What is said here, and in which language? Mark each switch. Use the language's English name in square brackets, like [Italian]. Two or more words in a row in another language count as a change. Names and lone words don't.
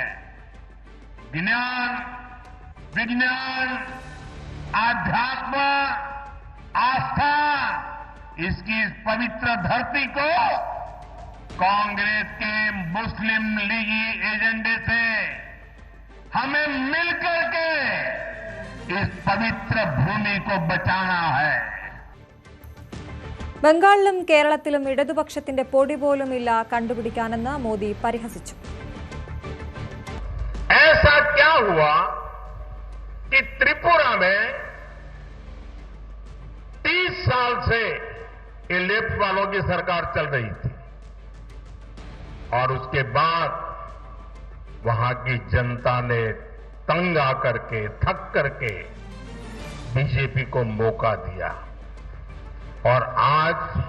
[Hindi] ज्ञान, विज्ञान, आध्यात्म, आस्था, इसकी इस पवित्र धरती को कांग्रेस के मुस्लिम लीगी एजेंडे से हमें मिलकर के इस पवित्र भूमि को बचाना है। [Malayalam] ബംഗാളിലും കേരളത്തിലും ഇടതുപക്ഷത്തിന്റെ പൊടി പോലുമില്ല കണ്ടുപിടിക്കാനെന്ന് മോദി പരിഹസിച്ചു. [Hindi] ऐसा क्या हुआ कि त्रिपुरा में 30 साल से ये लेफ्ट वालों की सरकार चल रही थी और उसके बाद वहां की जनता ने तंग आकर के, थक करके बीजेपी को मौका दिया और आज